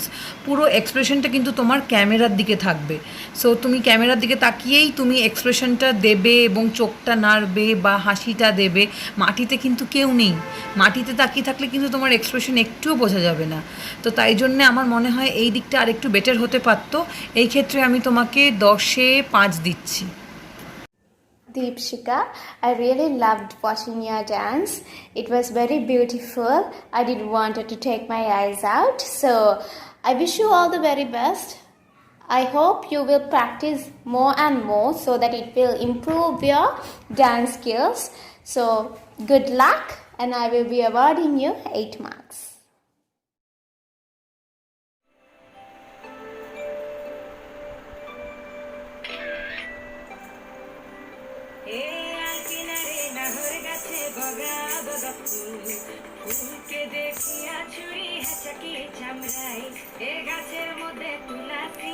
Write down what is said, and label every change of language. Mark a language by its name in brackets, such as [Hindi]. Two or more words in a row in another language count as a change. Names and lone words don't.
[Bangla] পুরো এক্সপ্রেশনটা কিন্তু তোমার ক্যামেরার দিকে থাকবে। সো তুমি ক্যামেরার দিকে তাকিয়েই তুমি এক্সপ্রেশনটা দেবে এবং চোখটা নাড়বে বা হাসিটা দেবে। মাটিতে কিন্তু কেউ নেই, মাটিতে তাকিয়ে থাকলে কিন্তু তোমার এক্সপ্রেশন একটুও বোঝা যাবে না। তো তাই জন্যে আমার মনে হয় এই দিকটা আরেকটু বেটার হতে পারতো। এই ক্ষেত্রে আমি তোমাকে 10-এ 5 দিচ্ছি। [English] Deepshika, I really loved watching your dance. It was very beautiful. I didn't want to take my eyes out. So I wish you all the very best. I hope you will practice more and more so that it will improve your dance skills. So good luck, and I will be awarding you 8 marks. [Bangla] এ আলকিনারে নাহর গাছে বগা বগা ফুল ফুলকে দেখিয়া ছুরি হাঁচাকি চামড়াই এ গাছের মধ্যে তুলাসি